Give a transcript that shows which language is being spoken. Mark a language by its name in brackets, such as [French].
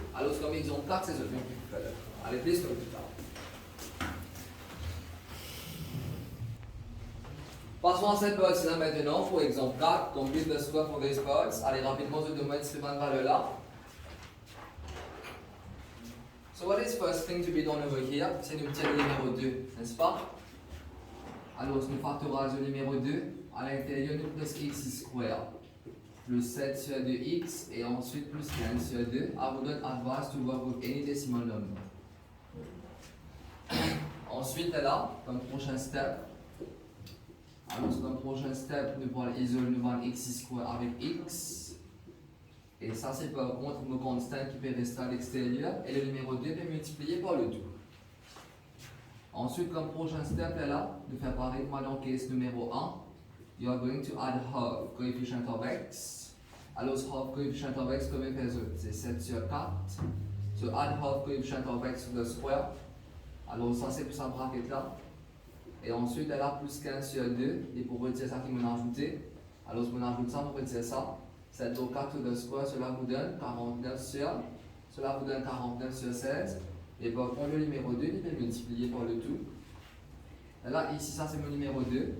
[French] Alors, comme exemple 4, c'est ce que je vais faire. Allez, plus comme plus tard. Passons à cette partie-là maintenant, pour exemple 4, [English] complete the square for these parts. [French] Allez, rapidement, je demande cette valeur-là. [English] So what is first thing to be done over here? [French] C'est nous obtenir le numéro 2, n'est-ce pas? Alors, nous factorisons le numéro 2. À l'intérieur, nous plus x square plus 7 sur 2x et ensuite plus 15 sur 2. [English] I wouldn't advise to work with any decimal number. [French] Ensuite, là, comme prochain step, alors comme prochain step, nous allons isoler le x square avec x. Et ça, c'est par contre nos constantes qui peut rester à l'extérieur. Et le numéro 2 peut multiplier par le tout. Ensuite, comme prochain step est là, de faire pareil dans le case numéro 1. [English] You are going to add half coefficient of x. [French] Alors, [English] half coefficient of x, [French] comme c'est 7 sur 4. [English] So, add half coefficient of x to the square. [French] Alors, ça, c'est pour sa bracket là. Et ensuite, elle a plus 15 sur 2. Et pour retirer ça, qui m'a ajouté. Alors, si on ajoute ça, on retire ça. 7 au 4 [English] to the square, [French] cela vous donne 49 sur. Cela vous donne 49 sur 16. Et par contre, le numéro 2, il peut multiplier par le tout. Et là, ici, ça c'est mon numéro 2.